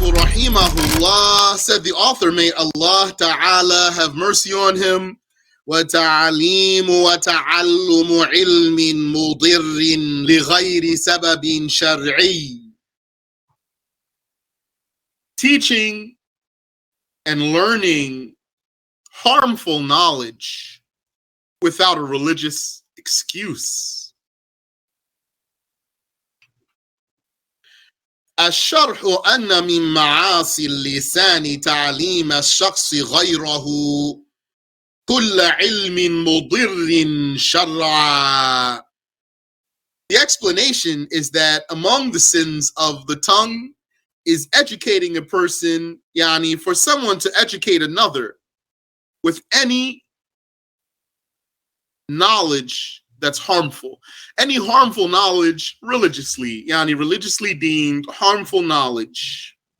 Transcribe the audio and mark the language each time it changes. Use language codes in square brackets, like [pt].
[en] rahimahullah, said the author, may Allah Ta'ala have mercy on him, [ar] وَتَعْلِيمُ وَتَعَلُّمُ عِلْمٍ مُضِرٍ لِغَيْرِ سَبَبٍ شَرْعِيٍّ. [en] Teaching and learning harmful knowledge without a religious excuse. [ar] الشرح أن من معاصي اللسان تعليم الشخص غيره كل علم مضر شرعا. [en] The explanation is that among the sins of the tongue is educating a person, yani for someone to educate another with any knowledge that's harmful. Any harmful knowledge religiously, yani religiously deemed harmful knowledge.